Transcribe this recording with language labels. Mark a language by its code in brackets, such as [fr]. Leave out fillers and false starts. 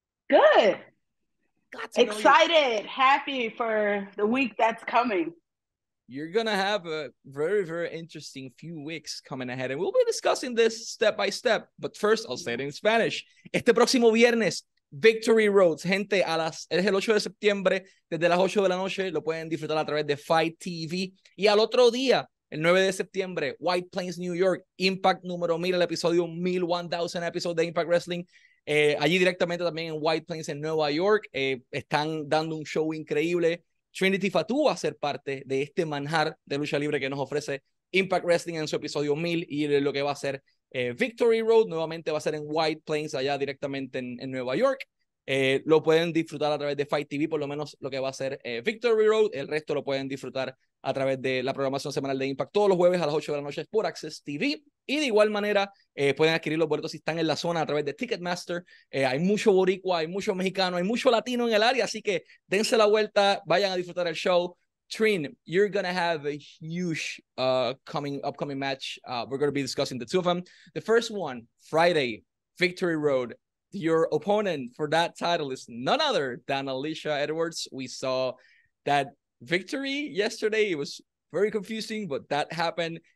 [en] Good. Got to know you. Excited, happy for the week that's coming. You're going to have a very, very interesting few weeks coming ahead. And we'll be discussing this step by step. But first, I'll say it in Spanish. [es] Este próximo viernes, Victory Road. Gente, es el 8 de septiembre, desde las 8 de la noche. Lo pueden disfrutar a través de Fight TV. Y al otro día, el 9 de septiembre, White Plains, New York. Impact número 1000, el episodio 1000 episodio de Impact Wrestling. Allí directamente también en White Plains, en Nueva York. Están dando un show increíble. Trinity Fatu va a ser parte de este manjar de lucha libre que nos ofrece Impact Wrestling en su episodio 1000 y lo que va a ser Victory Road, nuevamente va a ser en White Plains, allá directamente en Nueva York. Lo pueden disfrutar a través de Fight TV, por lo menos lo que va a ser Victory Road, el resto lo pueden disfrutar a través de la programación semanal de Impact todos los jueves a las 8 de la noche por Access TV. Y de igual manera pueden adquirir los boletos si están en la zona a través de Ticketmaster. Hay mucho boricua, hay mucho mexicano, hay mucho latino en el área, así que dense la vuelta, vayan a disfrutar el show. [en] Trin, you're going to have a huge upcoming match. We're going to be discussing the two of them. The first one, Friday, Victory Road. Your opponent for that title is none other than Alicia Edwards. We saw that victory yesterday. It was very confusing, but that happened.